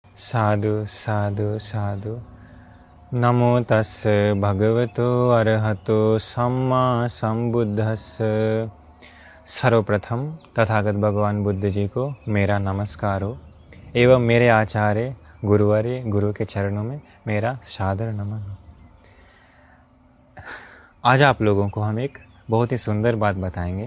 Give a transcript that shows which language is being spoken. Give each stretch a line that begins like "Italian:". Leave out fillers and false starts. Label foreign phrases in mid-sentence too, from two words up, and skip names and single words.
Pali: साधु साधु साधु। नमो तस्स भगवतो अरहतो सम्मा संबुद्धस्स।
Hindi: सर्वप्रथम तथागत भगवान बुद्ध जी को मेरा नमस्कार हो एवं मेरे आचार्य गुरुवर्य गुरु के चरणों में मेरा सादर नमन हो। आज आप लोगों को हम एक बहुत ही सुंदर बात बताएंगे।